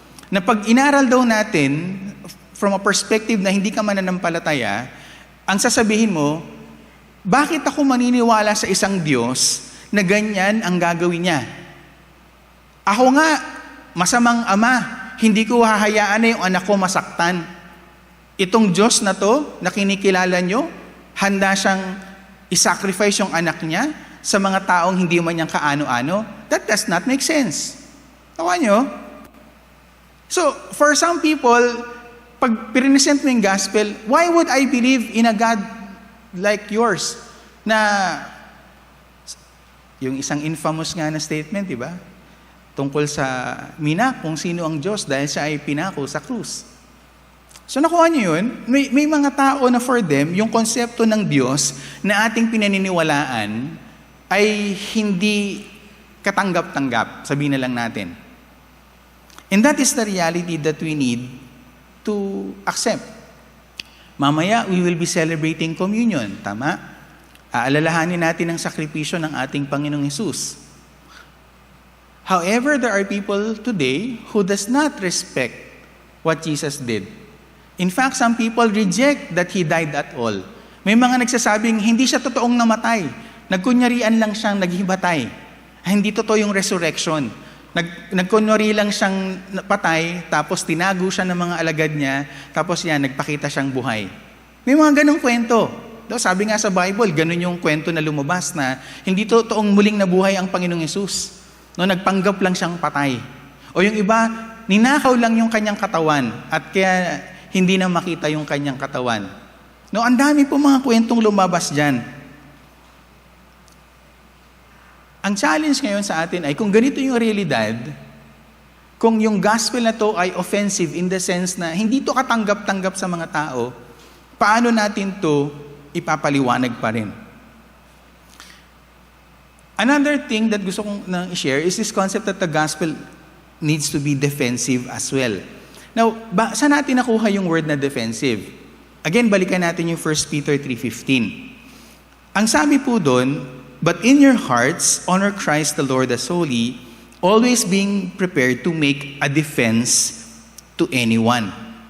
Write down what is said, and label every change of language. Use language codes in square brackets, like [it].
[tl] Na pag inaral daw natin, [en] from a perspective [tl] na hindi ka mananampalataya, ang sasabihin mo, bakit ako maniniwala sa isang Diyos na ganyan ang gagawin niya? Ako nga, masamang ama, hindi ko hahayaan na yung anak ko masaktan. Itong Diyos na to, na kinikilala nyo, handa siyang isacrifice yung anak niya sa mga taong hindi man niyang kaano-ano. [en] That does not make sense. [tl] Tawa nyo? [en] So, for some people, [tl] pag present mo yung gospel, [en] why would I believe in a God like yours? [tl] Na, yung isang infamous nga na statement, di ba? Tungkol sa kung sino ang Diyos dahil siya ay pinako sa krus. So nakuha niyo yun? May mga tao na for them, yung konsepto ng Diyos na ating pinaniniwalaan ay hindi katanggap-tanggap, sabihin na lang natin. [en] And that is the reality that we need to accept. Mamaya, we will be celebrating communion, tama? [tl] Aalalahanin natin ang sakripisyo ng ating Panginoong Hesus. [en] However, there are people today who does not respect what Jesus did. In fact, some people reject that He died at all. [tl] May mga nagsasabing, hindi siya totoong namatay. Nagkunyarian lang siyang naghibatay. Hindi totoo yung resurrection. Nagkunyari lang siyang patay, tapos tinago siya ng mga alagad niya, tapos yan, nagpakita siyang buhay. May mga ganong kwento. Sabi nga sa Bible, ganun yung kwento na lumabas na hindi totoong muling nabuhay ang Panginoong Hesus. Nagpanggap lang siyang patay. O yung iba, ninakaw lang yung kanyang katawan at kaya hindi na makita yung kanyang katawan. Ang dami po mga kwentong lumabas dyan. Ang challenge ngayon sa atin ay kung ganito yung realidad, kung yung gospel na to ay offensive in the sense na hindi to katanggap-tanggap sa mga tao, paano natin to ipapaliwanag pa rin? [en] Another thing that gusto kong i-share is this concept that the gospel needs to be defensive as well. [tl] Now, saan natin nakuha yung word na defensive? Again, balikan natin yung 1 Peter 3:15. Ang sabi po doon, [en] but in your hearts, honor Christ the Lord as holy, always being prepared to make a defense to anyone.